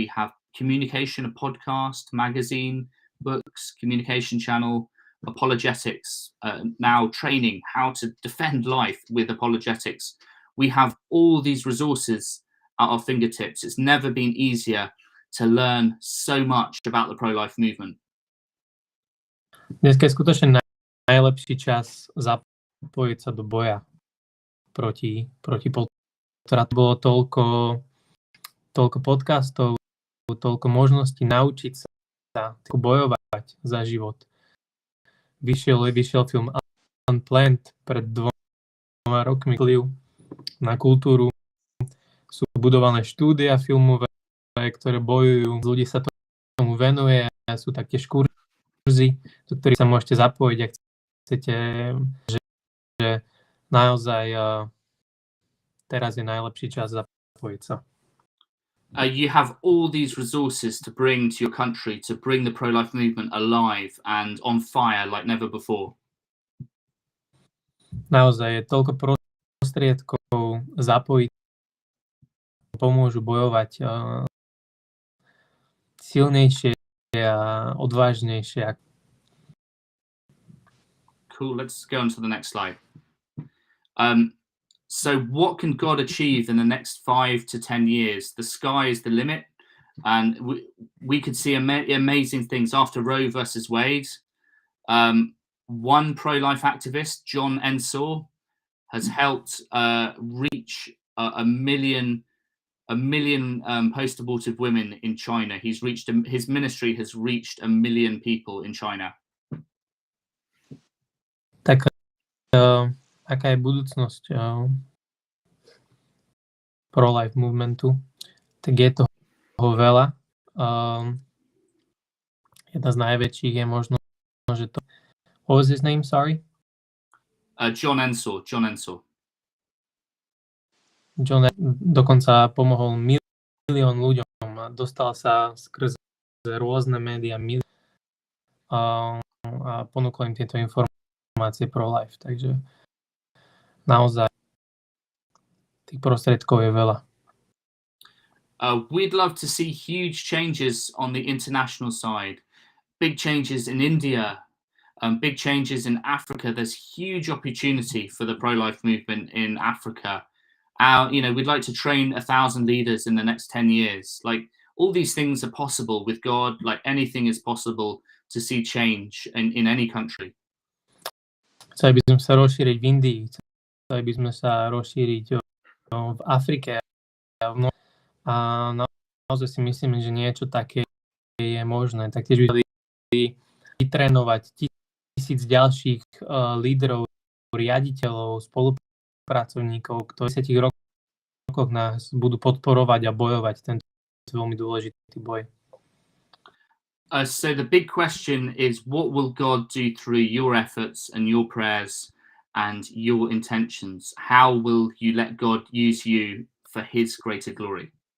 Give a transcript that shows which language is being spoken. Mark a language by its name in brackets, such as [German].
[English] We have communication, a podcast, magazine, books, communication channel, apologetics, now training how to defend life with apologetics. We have all these resources at our fingertips. It's never been easier to learn so much about the pro-life movement. [Slovak] Dneska je skutočne najlepší čas zapojiť sa do boja proti potratu. Bolo toľko podcastov, toľko možností naučiť sa bojovať za život. Vyšiel film Unplanned pred 2 rokmi, vplyv na kultúru. Sú budované štúdia filmové, ktoré bojujú. Ľudí sa tomu venuje. Sú taktiež kurzy, do ktorých sa môžete zapojiť, ak chcete, že naozaj teraz je najlepší čas zapojiť sa. [English] You have all these resources to bring to your country, to bring the pro-life movement alive and on fire like never before. [Slovak] Naozaj je toľko prostriedkov zapojiť, pomôžu bojovať silnejšie a odvážnejšie. [English] Cool. Let's go on to the next slide. So what can God achieve in the next 5 to 10 years? The sky is the limit. And we could see amazing things after Roe versus Wade. One pro-life activist, John Ensor, has helped reach a million post-abortive women in China. His ministry has reached 1 million people in China. [Slovak] Tak aká je budúcnosť pro-life movementu? Tak je toho veľa. Jedna z najväčších je možno, že to... [English] What was his name, sorry? John Ensor. [Slovak] John dokonca pomohol milión ľuďom. Dostal sa skrze rôzne médiá a ponúkol im tieto informácie pro life. Takže naozaj tých prostriedkov je veľa. [English] We'd love to see huge changes on the international side. Big changes in India, big changes in Africa. There's huge opportunity for the pro-life movement in Africa. We'd like to train 1,000 leaders in the next 10 years. Like, all these things are possible with God. Like, anything is possible to see change in any country. [Slovak] Chceli by sme sa rozšíriť v Indii, chceli by sme sa rozšíriť v Afrike a naozaj si myslíme, že niečo také je možné. Taktiež by vytrénovať 1000 ďalších lídrov, riaditeľov, spolupracovníkov, ktorí v 10 rokoch nás budú podporovať a bojovať tento veľmi dôležitý boj. [English] So the big question is, what will God do through your efforts and your prayers and your intentions? How will you let God use you for his greater glory?